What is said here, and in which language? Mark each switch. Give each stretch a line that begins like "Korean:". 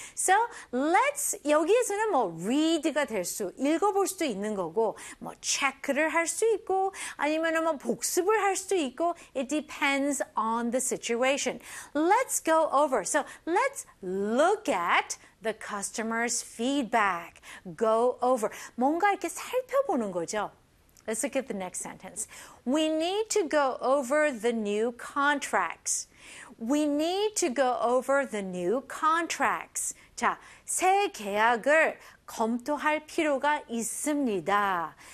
English: So, let's,
Korean: 여기에서는 뭐 read가 될 수, 읽어볼 수도 있는 거고, 뭐 check를 할 수 있고, 아니면 뭐 복습을 할 수도 있고,
English: it depends on the situation. Let's go over. So, let's look at the customer's feedback. Go over.
Korean: 뭔가 이렇게 살펴보는 거죠.
English: Let's look at the next sentence. We need to go over the new contracts. We need to go over the new contracts.
Korean: 자, 새 계약을 검토할 필요가 있습니다.